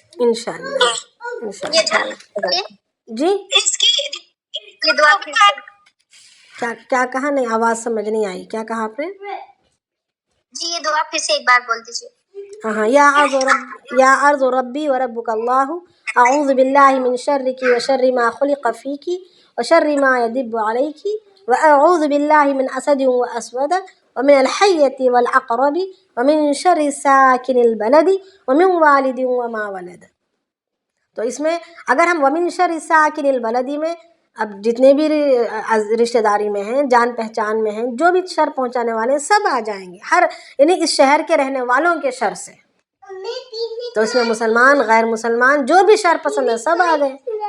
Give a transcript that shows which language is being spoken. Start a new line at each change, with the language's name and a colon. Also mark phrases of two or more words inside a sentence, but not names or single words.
Urdu: انشاءاللہ. جی یہ دعا کیا کہا؟ نہیں آواز سمجھ نہیں آئی، کیا کہا آپ نے؟ جی یہ دعا پھر سے ایک بار بول دیجیے.
Arabic: ہاں، یا عرض ربی و ربک اللہ اعوذ باللہ من شرک و شر ما خلق فیک و شر ما یدب علیک و اعوذ باللہ من اسد و اسود ومن الحیۃ والعقرب ومن شر ساکن البلد ومن والد وما ولد.
Urdu: تو اس میں اگر ہم
Arabic: ومن شر ساکن البلد
Urdu: میں اب جتنے بھی رشتہ داری میں ہیں، جان پہچان میں ہیں، جو بھی شر پہنچانے والے ہیں سب آ جائیں گے، ہر یعنی اس شہر کے رہنے والوں کے شر سے. تو اس میں مسلمان غیر مسلمان جو بھی شر پسند ہے سب آ گئے.